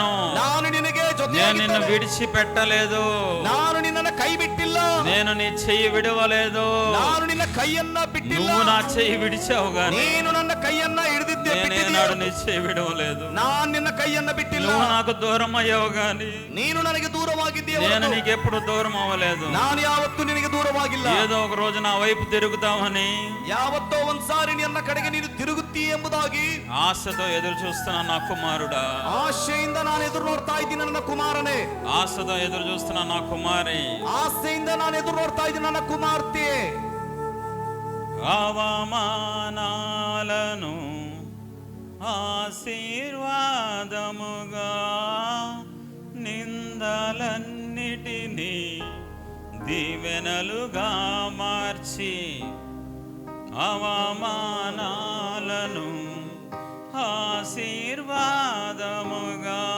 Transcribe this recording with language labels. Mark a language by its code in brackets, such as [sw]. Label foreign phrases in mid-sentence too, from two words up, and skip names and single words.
[kn] ನಾನು ನಿನಗೆ [te] నేను నిన్ను [kn] ಜೊತೆಯಾಗಿದ್ದೇನೆ. [te] విడిచిపెట్టలేదు. [kn] ನಾನು ನಿನ್ನನ್ನು ಕೈ ಬಿಟ್ಟಿಲ್ಲ. [te] నేను నీ చెయ్యి విడవలేదు, [kn] ನಾನು ನಿನ್ನ ಕೈಯನ್ನ ಬಿಟ್ಟಿಲ್ಲ, [te] నువ్వు నా చెయ్యి విడిచావు గాని [kn] ನೀನು ನನ್ನ ಕೈಯನ್ನ ಹಿಡಿದಿದ್ದೆ [te] నేనేనాడు నీ చెయ్యి విడవలేదు. [kn] ನಾನು ನಿನ್ನ ಕೈಯನ್ನ ಬಿಟ್ಟಿಲ್ಲ, [te] నువ్వు నాకు దూరం అయ్యావు గాని [kn] ನೀನು ನನಗೆ ದೂರವಾಗಿದ್ದೀಯ, [te] నేను నీకెప్పుడు దూరం అవ్వలేదు. [kn] ನಾನು ಯಾವತ್ತೂ ನಿನಗೆ ದೂರವಾಗಿಲ್ಲ. [te] ఏదో ఒక రోజు నా వైపు తిరుగుతామని [kn] ಯಾವತ್ತೋ ಒಂದ್ಸಾರಿ ನಿನ್ನ ಕಡೆಗೆ ನೀನು ತಿರುಗುತ್ತೀ ಎಂಬುದಾಗಿ [te] ఆశతో ఎదురు చూస్తున్నా నా కుమారుడా, [kn] ಆಶೆಯಿಂದ ನಾನು ಎದುರು ನೋಡ್ತಾ ಇದ್ದೀನಿ ನನ್ನ ಕುಮಾರನೇ, [te] ఆశతో ఎదురు చూస్తున్నా నా కుమారి. [kn] ಆಸೆಯಿಂದ ನಾನು ಎದುರು ನೋಡ್ತಾ ಇದ್ದೀನಿ ನನ್ನ ಕುಮಾರ್ತೆ. [te] అవమానాలను ఆశీర్వాదముగా, నిందలన్నిటినీ దీవెనలుగా మార్చి, అవమానాలను ఆశీర్వాదముగా,